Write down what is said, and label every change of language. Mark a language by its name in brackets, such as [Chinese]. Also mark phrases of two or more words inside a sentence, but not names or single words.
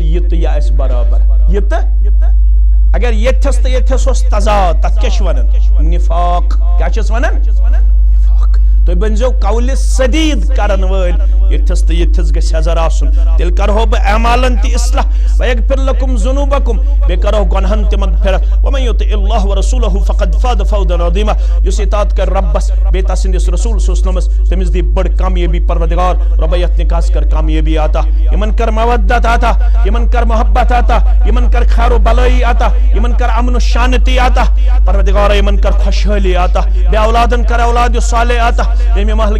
[Kashmiri] یہِ تہٕ یہِ آسہِ برابر یہِ تہٕ اگر یتھس تہٕ یتھس اوس تضاد تتھ کیٛاہ چھِ ونان نفاق کیٛاہ چھِس ونان نفاق تُہۍ بٔنزیو قولہِ سدیٖد کرن وٲلۍ یتھس تہٕ یتھس گژھِ حضر آسُن تیٚلہِ کرہو بہٕ اعمالن تہِ اصلاح [Arabic] ویغفر لکم ذنوٗبکم [Kashmiri] بیٚیہِ کرہو گۄنہن تہِ مغفرت [Arabic] ومن یُطع اللہ ورسولہ فقد فاز فوزا عظیما [Kashmiri] یُس اطاعت کرِ رۄبس بیٚیہِ تسٕنٛدِس رسول [Arabic] صلی اللہ علیہ وسلمس [Kashmiri] تٔمِس دی بٔڑ کامیٲبی پروردگار رۄبا یتھ نکاحس کر کامیٲبی عطا یِمن کر مودت عطا یِمن کر محبت عطا یِمن کر خیر و بلٲیی عطا یِمن کر امن و شانتی عطا پروردگارا یِمن کر خۄشحٲلی عطا بے اولادن کر اولاد صالح عطا ییٚمہِ محلہٕ